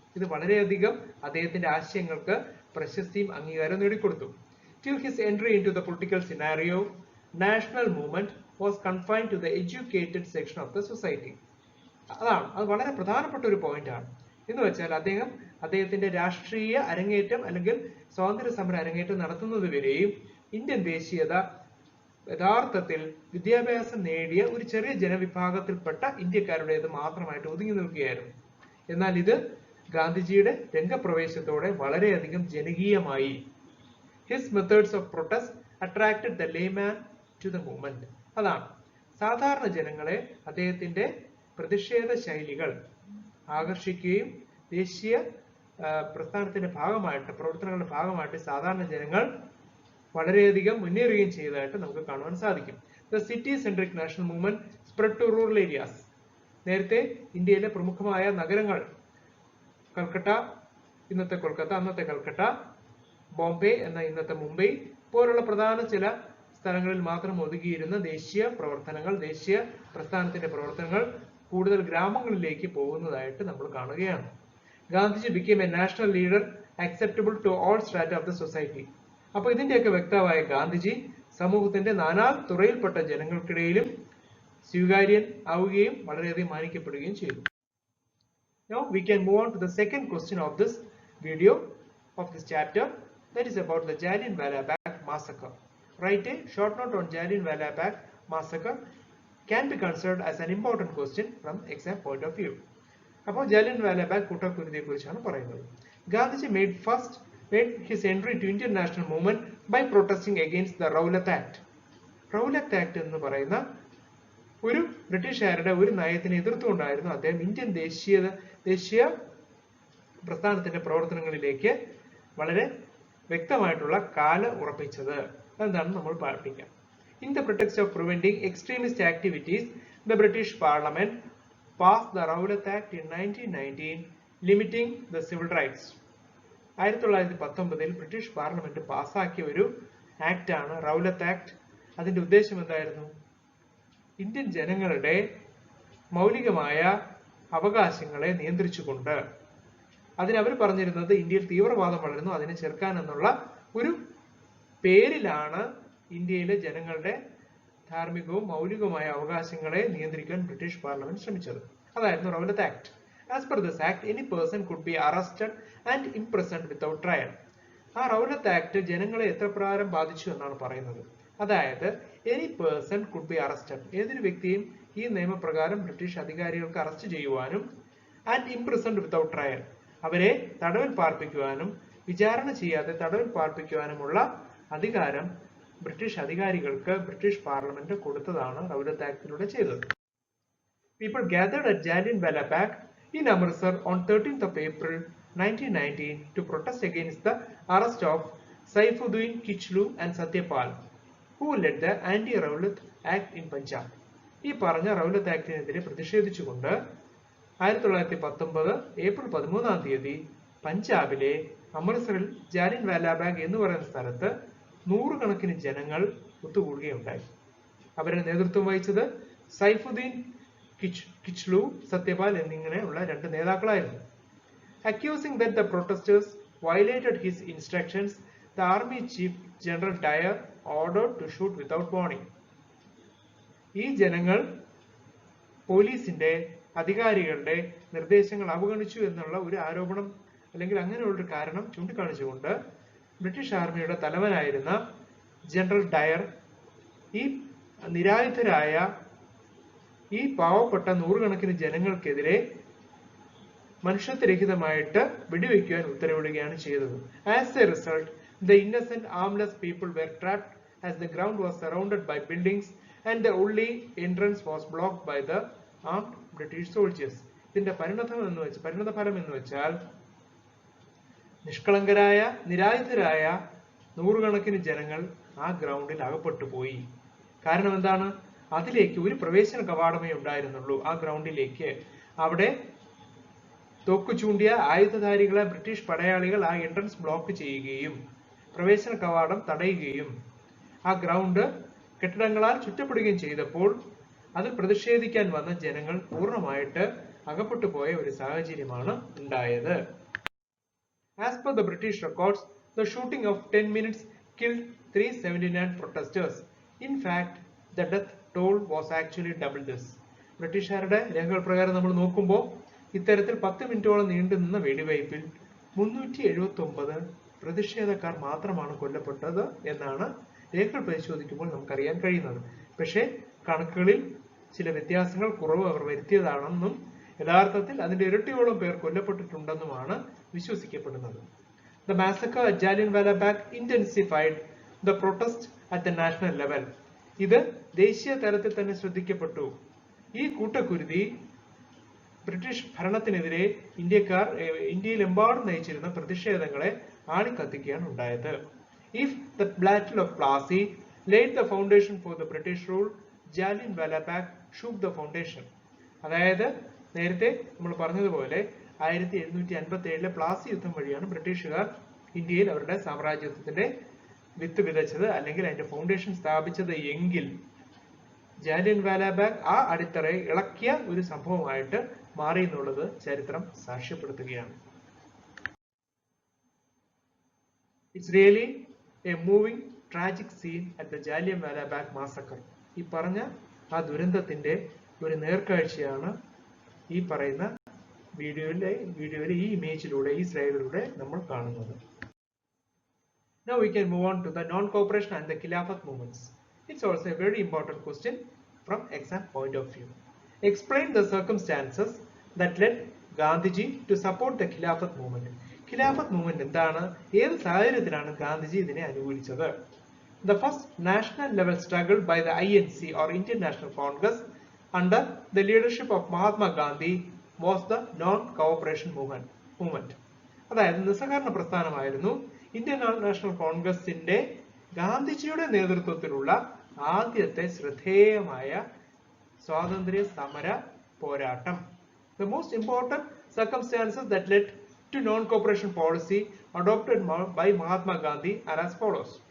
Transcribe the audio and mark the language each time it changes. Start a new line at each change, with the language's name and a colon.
Malayalam: ഇത് വളരെയധികം അദ്ദേഹത്തിന്റെ ആശയങ്ങൾക്ക് പ്രശസ്തിയും അംഗീകാരവും നേടിക്കൊടുത്തു.
English: Till his entry into the political scenario, national movement was confined to the educated section of the society.
Malayalam: അത് വളരെ പ്രധാനപ്പെട്ട ഒരു പോയിന്റ് ആണ്. എന്ന് വെച്ചാൽ അദ്ദേഹത്തിന്റെ രാഷ്ട്രീയ അരങ്ങേറ്റം അല്ലെങ്കിൽ സ്വാതന്ത്ര്യ സമര അരങ്ങേറ്റം നടത്തുന്നത് വരെയും ഇന്ത്യൻ ദേശീയത യഥാർത്ഥത്തിൽ വിദ്യാഭ്യാസം നേടിയ ഒരു ചെറിയ ജനവിഭാഗത്തിൽപ്പെട്ട ഇന്ത്യക്കാരുടേത് മാത്രമായിട്ട് ഒതുങ്ങി നിൽക്കുകയായിരുന്നു. എന്നാൽ ഇത് ഗാന്ധിജിയുടെ രംഗപ്രവേശത്തോടെ വളരെയധികം ജനകീയമായി.
English: His methods of protest attracted the layman to the movement.
Malayalam: അതാണ് സാധാരണ ജനങ്ങളെ അദ്ദേഹത്തിന്റെ പ്രതിഷേധ ശൈലികൾ ആകർഷിക്കുകയും ദേശീയ പ്രസ്ഥാനത്തിന്റെ ഭാഗമായിട്ട്, പ്രവർത്തനങ്ങളുടെ ഭാഗമായിട്ട് സാധാരണ ജനങ്ങൾ വളരെയധികം മുന്നേറുകയും ചെയ്തതായിട്ട് നമുക്ക് കാണുവാൻ സാധിക്കും.
English: The city centric national movement spread to rural areas.
Malayalam: നേരത്തെ ഇന്ത്യയിലെ പ്രമുഖമായ നഗരങ്ങൾ കൽക്കട്ട, ഇന്നത്തെ കൊൽക്കത്ത, അന്നത്തെ കൽക്കട്ട, ബോംബെ എന്ന ഇന്നത്തെ മുംബൈ പോലുള്ള പ്രധാന ചില സ്ഥലങ്ങളിൽ മാത്രം ഒതുങ്ങിയിരുന്ന ദേശീയ പ്രവർത്തനങ്ങൾ, ദേശീയ പ്രസ്ഥാനത്തിന്റെ പ്രവർത്തനങ്ങൾ കൂടുതൽ ഗ്രാമങ്ങളിലേക്ക് പോകുന്നതായിട്ട് നമ്മൾ കാണുകയാണ്.
English: Gandhiji became a national leader acceptable to all strata of the society.
Malayalam: അപ്പൊ ഇതിന്റെയൊക്കെ വ്യക്തമായ ഗാന്ധിജി സമൂഹത്തിന്റെ നാനാ തുറയിൽപ്പെട്ട ജനങ്ങൾക്കിടയിലും സ്വീകാര്യൻ ആവുകയും വളരെയധികം മാനിക്കപ്പെടുകയും ചെയ്തു.
English: Now we can move on to the second question of this video of this chapter, that is about the Jallianwala Bagh massacre. Write a short note on Jallianwala Bagh massacre can be considered as an important question from exam point of view.
Malayalam: അപ്പോൾ Jallianwala bag കൂട്ടക്കുരുതിയെ കുറിച്ചാണ് പറയുന്നത്.
English: Gandhiji made his entry to Indian national movement by protesting against the Rowlatt Act.
Malayalam: റൗലത്ത് act എന്ന് പറയുന്ന ഒരു ബ്രിട്ടീഷുകാരുടെ ഒരു നയത്തിന് എതിർത്തുകൊണ്ടായിരുന്നു അദ്ദേഹം ഇന്ത്യൻ ദേശീയ പ്രസ്ഥാനത്തിന്റെ പ്രവർത്തനങ്ങളിലേക്ക് വളരെ വ്യക്തമായിട്ടുള്ള കാല ഉറപ്പിച്ചത്. അതെന്താണെന്ന് നമ്മൾ പഠിക്കാം.
English: In the pretext of preventing extremist activities, the British Parliament passed the Rowlatt Act in 1919, limiting the civil rights.
Malayalam: 1919 British parliament പാസ്സാക്കിയ ഒരു ആക്ട് ആണ് റൗലത്ത് ആക്ട്. അതിന്റെ ഉദ്ദേശം എന്തായിരുന്നു? ഇന്ത്യൻ ജനങ്ങളുടെ മൗലികമായ അവകാശങ്ങളെ നിയന്ത്രിച്ചുകൊണ്ട്, അതിനവർ പറഞ്ഞിരുന്നത് ഇന്ത്യയിൽ തീവ്രവാദം വളരുന്നു, അതിനെ ചെറുക്കാൻ എന്നുള്ള ഒരു പേരിലാണ് ഇന്ത്യയിലെ ജനങ്ങളുടെ ധാർമ്മികവും മൗലികവുമായ അവകാശങ്ങളെ നിയന്ത്രിക്കാൻ ബ്രിട്ടീഷ് പാർലമെന്റ് ശ്രമിച്ചത്. അതായിരുന്നു റൗലത്ത് act.
English: As per this act, any person could be arrested and imprisoned without trial.
Malayalam: ആ റൗലത്ത് ആക്ട് ജനങ്ങളെ എത്ര പ്രകാരം ബാധിച്ചു എന്നാണ് പറയുന്നത്. അതായത്
English: any person could be arrested,
Malayalam: ഏതൊരു വ്യക്തിയും ഈ നിയമപ്രകാരം ബ്രിട്ടീഷ് അധികാരികൾക്ക് അറസ്റ്റ് ചെയ്യുവാനും
English: and imprisoned without trial,
Malayalam: അവരെ തടവിൽ പാർപ്പിക്കുവാനും വിചാരണ ചെയ്യാതെ തടവിൽ പാർപ്പിക്കുവാനുമുള്ള അധികാരം ബ്രിട്ടീഷ് അധികാരികൾക്ക് ബ്രിട്ടീഷ് പാർലമെന്റ് കൊടുത്തതാണ് റൗലത്ത് ആക്ടിലൂടെ ചെയ്തത്.
English: People gathered at Jallianwala Bagh in Amritsar on 13th of April 1919 to protest against the arrest of Saifuddin Kichlu and Satyapal, who led the anti-Rowlatt Act in Punjab.
Malayalam: ഈ പറഞ്ഞ റൗലത്ത് ആക്ടിനെതിരെ പ്രതിഷേധിച്ചുകൊണ്ട് 1919 April 13 പഞ്ചാബിലെ അമൃത്സറിൽ Jallianwala bag എന്ന് പറയുന്ന സ്ഥലത്ത് 100 കണക്കിന് ജനങ്ങൾ ഒത്തുകൂടുകയുണ്ടായി. അവരുടെ നേതൃത്വം വഹിച്ചത് സൈഫുദ്ദീൻ കിച്ലു, സത്യപാൽ എന്നിങ്ങനെയുള്ള 2 നേതാക്കളായിരുന്നു.
English: Accusing that the protesters violated his instructions, the army chief General Dyer ordered to shoot without warning.
Malayalam: ഈ ജനങ്ങൾ പോലീസിന്റെ അധികാരികളുടെ നിർദ്ദേശങ്ങൾ അവഗണിച്ചു എന്നുള്ള ഒരു ആരോപണം അല്ലെങ്കിൽ അങ്ങനെയുള്ളൊരു കാരണം ചൂണ്ടിക്കാണിച്ചുകൊണ്ട് ബ്രിട്ടീഷ് ആർമിയുടെ തലവനായിരുന്ന ജനറൽ ഡയർ ഈ നിരായുധരായ ഈ പാവപ്പെട്ട 100 കണക്കിന് ജനങ്ങൾക്കെതിരെ മനുഷ്യത്വരഹിതമായിട്ട് വെടിവെക്കുവാൻ ഉത്തരവിടുകയാണ് ചെയ്തത്.
English: As a result, the innocent armless people were trapped as the ground was surrounded by buildings and the only entrance was blocked by the armed British soldiers.
Malayalam: ഇതിന്റെ പരിണതഫലം എന്ന് വെച്ചാൽ നിഷ്കളങ്കരായ നിരായുധരായ നൂറുകണക്കിന് ജനങ്ങൾ ആ ഗ്രൗണ്ടിൽ അകപ്പെട്ടു പോയി. കാരണം എന്താണ്? അതിലേക്ക് ഒരു പ്രവേശന കവാടമേ ഉണ്ടായിരുന്നുള്ളൂ ആ ഗ്രൗണ്ടിലേക്ക്. അവിടെ തോക്കു ചൂണ്ടിയ ആയുധധാരികളെ ബ്രിട്ടീഷ് പടയാളികൾ ആ എൻട്രൻസ് ബ്ലോക്ക് ചെയ്യുകയും പ്രവേശന കവാടം തടയുകയും ആ ഗ്രൗണ്ട് കെട്ടിടങ്ങളാൽ ചുറ്റപ്പെടുകയും ചെയ്തപ്പോൾ അതിൽ പ്രതിഷേധിക്കാൻ വന്ന ജനങ്ങൾ പൂർണ്ണമായിട്ട് അകപ്പെട്ടു പോയ ഒരു സാഹചര്യമാണ് ഉണ്ടായത്.
English: As per the British records, the shooting of 10 minutes killed 379 protesters. In fact, the death toll was actually double this.
Malayalam: ബ്രിട്ടീഷുകാരുടെ രേഖകൾ പ്രകാരം നമ്മൾ നോക്കുമ്പോൾ ഇത്തരത്തിൽ 10 മിനിറ്റോളം നീണ്ടുനിന്ന വെടിവയ്പിൽ 379 പ്രതിഷേധക്കാർ മാത്രമാണ് കൊല്ലപ്പെട്ടത് എന്നാണ് രേഖകൾ പരിശോധിക്കുമ്പോൾ നമുക്കറിയാൻ കഴിയുന്നത്. പക്ഷേ കണക്കുകളിൽ ചില വ്യത്യാസങ്ങൾ കുറവ് അവർ വരുത്തിയതാണെന്നും യഥാർത്ഥത്തിൽ അതിന്റെ ഇരട്ടിയോളം പേർ കൊല്ലപ്പെട്ടിട്ടുണ്ടെന്നുമാണ് വിശ്വസിക്കപ്പെടുന്നത്.
English: The massacre at Jallianwala Bagh intensified the protest at the national level.
Malayalam: ഇത് ദേശീയ തലത്തിൽ തന്നെ ശ്രദ്ധിക്കപ്പെട്ടു. ഈ കൂട്ടക്കുരുതി ബ്രിട്ടീഷ് ഭരണത്തിനെതിരെ ഇന്ത്യയിലെമ്പാടും നയിച്ചിരുന്ന പ്രതിഷേധങ്ങളെ ആളിക്കത്തിക്കുകയാണ് ഉണ്ടായത്.
English: If the Battle of Plassey laid the foundation for the British rule, Jallianwala Bagh shook the foundation.
Malayalam: അതായത് നേരത്തെ നമ്മൾ പറഞ്ഞതുപോലെ 1757 പ്ലാസി യുദ്ധം വഴിയാണ് ബ്രിട്ടീഷുകാർ ഇന്ത്യയിൽ അവരുടെ സാമ്രാജ്യത്വത്തിന്റെ വിത്ത് വിതച്ചത് അല്ലെങ്കിൽ അതിന്റെ ഫൗണ്ടേഷൻ സ്ഥാപിച്ചത് എങ്കിൽ ജാലിയൻവാല ബാഗ് ആ അടിത്തറയെ ഇളക്കിയ ഒരു സംഭവമായിട്ട് മാറി എന്നുള്ളത് ചരിത്രം സാക്ഷ്യപ്പെടുത്തുകയാണ്.
English: It's really a moving tragic scene at the Jallianwala Bagh massacre.
Malayalam: ഈ പറഞ്ഞ ആ ദുരന്തത്തിന്റെ ഒരു നേർക്കാഴ്ചയാണ് ഈ പറയുന്ന വീഡിയോയിലെ ഈ ഇമേജിലൂടെ ഈ സ്ലൈഡിലൂടെ നമ്മൾ കാണുന്നത്.
English: Now we can move on to the non-cooperation and the Khilafat movements. It's also a very important question from exam point of view. Explain the circumstances that led Gandhiji to support the Khilafat movement.
Malayalam: Khilafat movement എന്താണ്? ഏത് സാഹചര്യത്തിലാണ് ഗാന്ധിജി ഇതിനെ അനുകൂലിച്ചത്?
English: The first national level struggle by the INC or Indian National Congress under the leadership of Mahatma Gandhi was the non-cooperation movement.
Malayalam: അതായത് നിസ്സഹകരണ പ്രസ്ഥാനമായിരുന്നു Indian national കോൺഗ്രസിന്റെ ഗാന്ധിജിയുടെ നേതൃത്വത്തിലുള്ള ആദ്യത്തെ ശ്രദ്ധേയമായ സ്വാതന്ത്ര്യ സമര പോരാട്ടം.
English: The most important circumstances that led to non-cooperation policy adopted by Mahatma Gandhi are as follows.